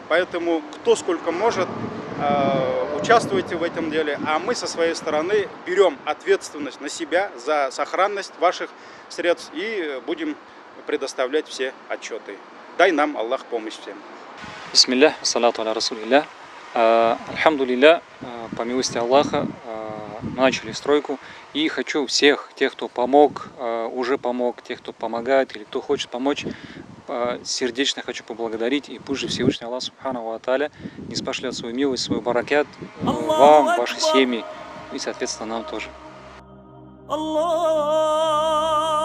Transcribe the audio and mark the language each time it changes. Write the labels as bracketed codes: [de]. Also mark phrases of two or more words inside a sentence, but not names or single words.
[ru] Поэтому кто сколько может, участвуйте в этом деле, а мы со своей стороны берем ответственность на себя за сохранность ваших средств и будем предоставлять все отчеты. Дай нам Аллах помощь всем. Бисмиллах, [ar] الصلاة على رسول الله. [ru] Альхамдулилля, по милости Аллаха, начали стройку. И хочу всех, тех, кто помог, уже помог, тех, кто помогает или кто хочет помочь, сердечно хочу поблагодарить. И пусть же Всевышний [ar] الله سبحانه وتعالى [ru] не спошлет свою милость, свой баракят вам, вашей семьи и, соответственно, нам тоже.